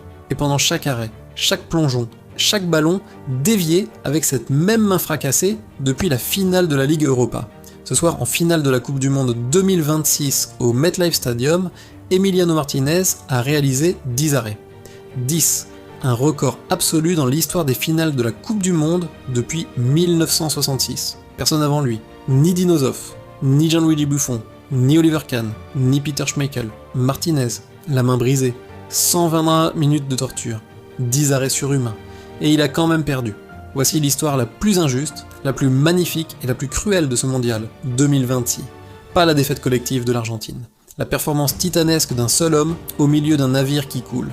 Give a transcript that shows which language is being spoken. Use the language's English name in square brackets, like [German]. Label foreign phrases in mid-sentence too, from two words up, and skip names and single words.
[French] Et pendant chaque arrêt, chaque plongeon, chaque ballon dévié avec cette même main fracassée depuis la finale de la Ligue Europa. Ce soir, en finale de la Coupe du Monde 2026 au MetLife Stadium, Emiliano Martinez a réalisé 10 arrêts. 10, un record absolu dans l'histoire des finales de la Coupe du Monde depuis 1966. Personne avant lui, ni Dino Zoff, ni Gianluigi Buffon, ni Oliver Kahn, ni Peter Schmeichel. Martinez, la main brisée, 120 minutes de torture, 10 arrêts surhumains, et il a quand même perdu. Voici l'histoire la plus injuste, la plus magnifique et la plus cruelle de ce mondial, 2026. Pas la défaite collective de l'Argentine, la performance titanesque d'un seul homme au milieu d'un navire qui coule.